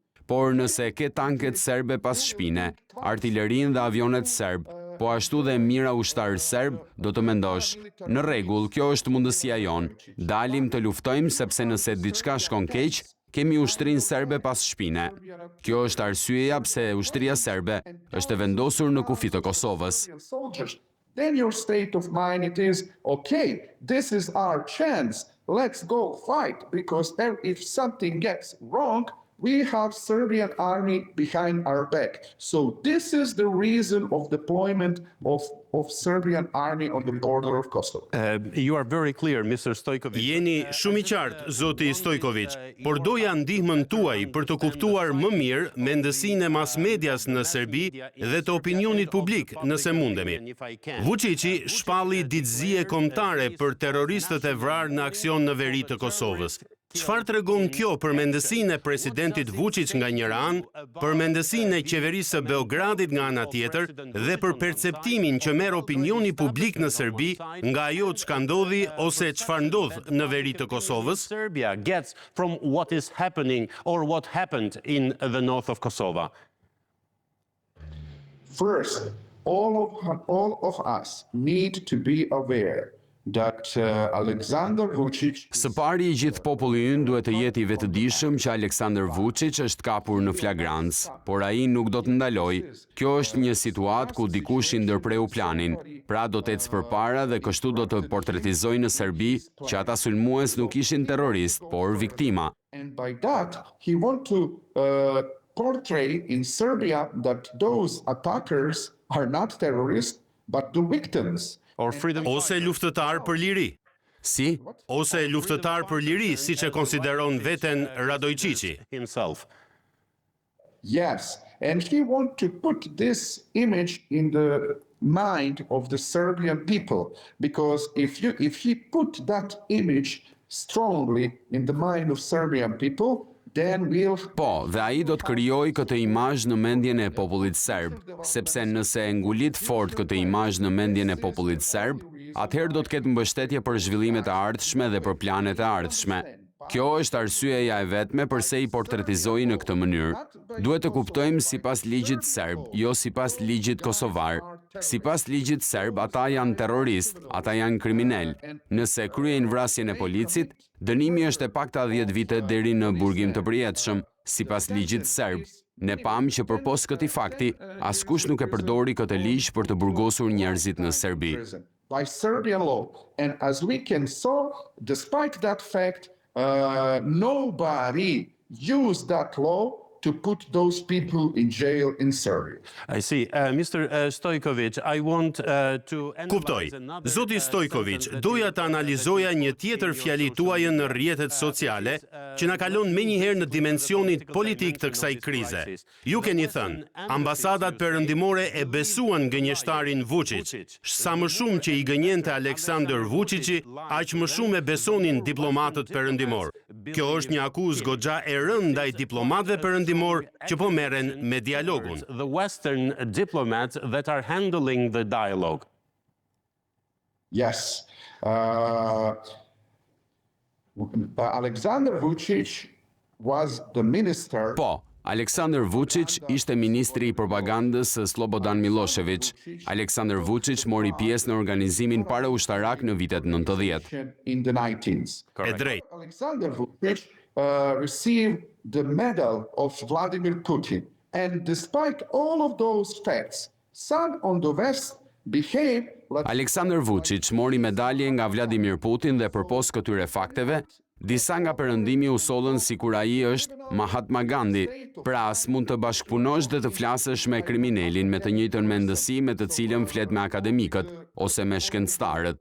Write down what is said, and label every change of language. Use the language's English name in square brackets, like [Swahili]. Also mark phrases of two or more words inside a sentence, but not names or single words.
[Albanian] por nëse ke tanket serbe pas shpine, artillerin dhe avionet serb, po ashtu dhe mira ushtarë serb, do të mendosh, në rregull, kjo është mundësia jon, dalim të luftojmë sepse nëse diçka shkon keq, kemi ushtrin serbe pas shpine. Kjo është arsyeja pse ushtria serbe është e vendosur në kufi të Kosovës. [English] Then your state of mind it is, okay, this is our chance, let's go fight, because if something gets wrong, we have Serbian army behind our back. So this is the reason of deployment of Serbian army on the border of Kosovo. You are very clear, Mr. Stojkovic. [Albanian] Jeni shumë i qartë, zoti Stojkovic, por doja ndihmën tuaj për të kuptuar më mirë mendësinë e mas medias në Serbi dhe të opinionit publik, nëse mundemi. Vuçiçi shpalli ditëzie kombëtare për terroristët e vrarë në aksion në veri të Kosovës. Çfarë tregon kjo për mendësinë e presidentit Vuçić nga njëra anë, për mendësinë e qeverisë së Beogradit nga ana tjetër dhe për perceptimin që merr opinioni publik në Serbi nga ajo çka ndodhi ose çfarë ndodh në veri të Kosovës? [English] Serbia gets from what is happening or what happened in the north of Kosovo. First, all of us need to be aware that Aleksandar Vučić [Albanian] Së pari, i gjithë populli ynë duhet të jetë i vetëdijshëm që Aleksandar Vučić është kapur në flagrancë, por ai nuk do të ndaloj. Kjo është një situatë ku dikush i ndërpreu planin, pra do të ecë përpara dhe kështu do të portretizojë në Serbi që ata sulmues nuk ishin terrorist, por viktima. [English] And by that, he want to portray in Serbia that those attackers are not terrorists, but the victims. [Albanian] Ose luftëtar për liri. Si? Ose luftëtar për liri, siç e konsideron veten Radojčići. [English] Himself. Yes, and he want to put this image in the mind of the Serbian people, because if he put that image strongly in the mind of Serbian people, then we'll... [Albanian] Po, dhe ai do të krijojë këtë imazh në mendjen e popullit serb, sepse nëse e ngulit fort këtë imazh në mendjen e popullit serb, atëherë do të ketë mbështetje për zhvillimet e ardhshme dhe për planet e ardhshme. Kjo është arsyeja e vetme përse i portretizoi në këtë mënyrë. Duhet të kuptojmë sipas ligjit serb, jo sipas ligjit kosovar. Sipas ligjit serb, ata janë terrorist, ata janë kriminal. Nëse kryejnë vrasjen e policit, dënimi është e pakta 10 vite deri në burgim të përjetshëm, sipas ligjit serb. Ne pam që përpos këtij fakti, askush nuk e përdori këtë ligj për të burgosur njerëzit në Serbi. [English] By Serbian law, and as we can saw, despite that fact, nobody used that law to put those people in jail in Serbia. I see. Mr. Stojkovic, I want to [Albanian] Kuptoj. [English] analyze [Albanian] Zoti Stojkovic, doja të analizoja një tjetër fjali tuaje në rrjetet sociale që na kalon menjëherë në dimensionit politik të kësaj krize. Ju keni thënë, ambasadat perëndimore e besuan gënjeshtarin Vučić. Sa më shumë që i gënjente Aleksandar Vučići, aq më shumë e besonin diplomatët perëndimor. Kjo është një akuzë goxha e rëndë ndaj diplomatëve perëndimor që po merren me dialogun. [English] the Western diplomats that are handling the dialogue. Yes. Aleksandar Vučić was the minister. [Albanian] Po, Aleksandar Vučić ishte ministri i propagandës së Slobodan Milošević. Aleksandar Vučić mori pjesë në organizimin paraushtarak në vitet 90. [English] In the 19s. [Albanian] E drejt. [English] Aleksandar Vučić received the medal of Vladimir Putin. And despite all of those facts, some on the West behaved like... [Albanian] Aleksandar Vučić mori medalje nga Vladimir Putin dhe përpos këtyre fakteve, disa nga perëndimi u sollën sikur ai është Mahatma Gandhi, pra as mund të bashkëpunosh dhe të flasësh me kriminalin me të njëjtën mendësi me të cilën flet me akademikët ose me shkencëtarët.